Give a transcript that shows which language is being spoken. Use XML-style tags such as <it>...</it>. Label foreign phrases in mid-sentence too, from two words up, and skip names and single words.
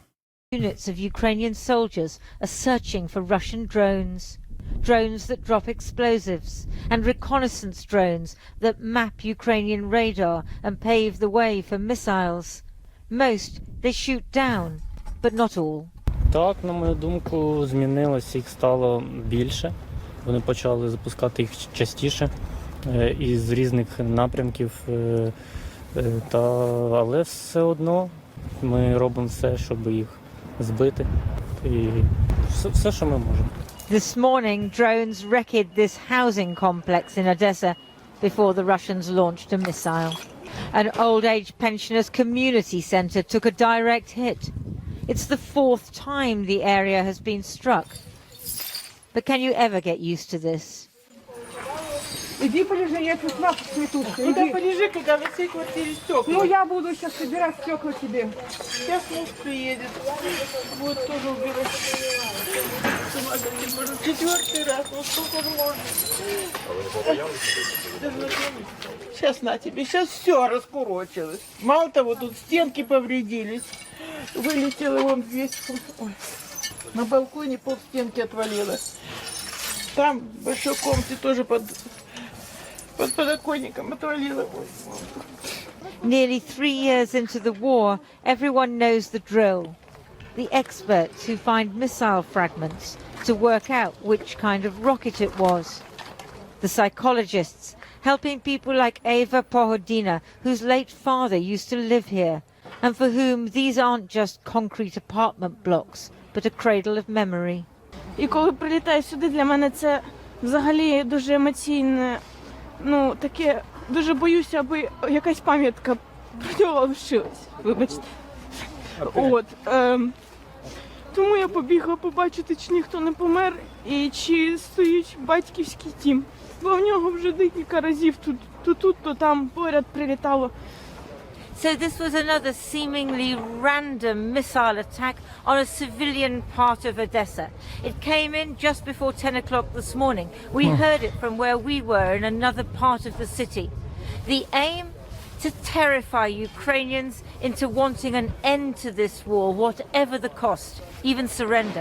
<en>Units of Ukrainian soldiers are searching for Russian drones. Drones that drop explosives and reconnaissance drones that map Ukrainian radar and pave the way for missiles. Most they shoot down, but not all.</en> <uk>Так, на мою думку, змінилось, їх стало більше. Вони почали запускати їх частіше із різних напрямків. Але все одно ми робимо все, щоб їх збити. І все, що ми можемо.</uk> <en>This morning, drones wrecked this housing complex in Odessa before the Russians launched a missile. An old-age pensioners' community centre took a direct hit. It's the 4th time the area has been struck. But can you ever get used to this?</en> <ru>Иди полежи, я тут лапу цвету. Ну да полежи, когда во всей квартире стекла. Ну я буду сейчас собирать стекла тебе. Сейчас муж приедет. Вот тоже убирать. 4-й раз, ну сколько можно. Сейчас на тебе, сейчас все раскурочилось. Мало того, тут стенки повредились. Вылетело вон весь. Ой. На балконе полстенки отвалилось. Там в большой комнате тоже под подоконником отвалило.</ru> <en>Nearly 3 years into the war, everyone knows the drill. The experts who find missile fragments to work out which kind of rocket it was. The psychologists helping people like Eva Pohodina, whose late father used to live here, and for whom these aren't just concrete apartment blocks, but a cradle of memory.</en> <uk>І коли прилітаю сюди, для мене це взагалі дуже емоційне, ну, таке, дуже боюся, аби якась пам'ятка про нього лишилась, вибачте. От, тому я побігла побачити, чи ніхто не помер і чи стоїть батьківський дім. Бо в нього вже декілька разів то там поряд прилітало.</uk> <en>So this was another seemingly random missile attack on a civilian part of Odessa. It came in just before 10 o'clock this morning. We heard it from where we were in another part of the city. The aim? To terrify Ukrainians into wanting an end to this war, whatever the cost, even surrender.</en>